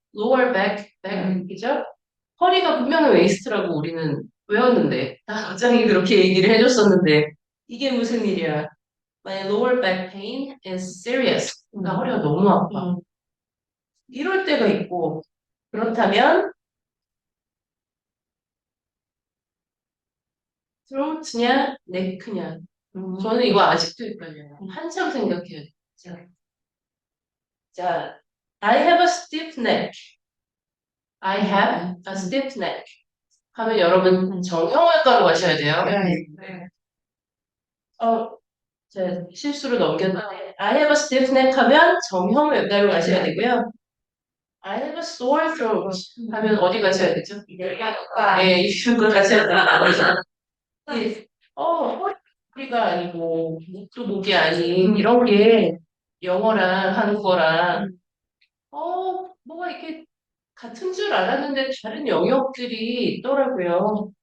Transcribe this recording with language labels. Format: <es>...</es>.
<en>lower back이죠?</en> <ko>허리가 분명히 웨이스트라고 우리는 외웠는데, 다 과장이 그렇게 얘기를 해줬었는데, 이게 무슨 일이야?</ko> <en>My lower back pain is serious.</en> <ko>나 허리가 너무 아파. 이럴 때가 있고, 그렇다면, throat냐, neck냐. 저는 이거 아직도 헷갈려요. 한참 생각해야 돼. 자,</ko> <en>I have a stiff neck. I have a stiff neck.</en> <ko>하면 여러분 정형외과로 가셔야 돼요. 제가 실수로 넘겼는데</ko> <en>I have a stiff neck</en> <ko>하면 정형외과로 가셔야 되고요.</ko> <en>I have a sore throat</en> <ko>하면 어디 가셔야 되죠? 네, 이쪽으로 가셔야 돼요. 네. 허리가 아니고 목도 목이 아닌 이런 게 영어랑 한국어랑 뭐가 이렇게 같은 줄 알았는데 다른 영역들이 있더라고요.</ko>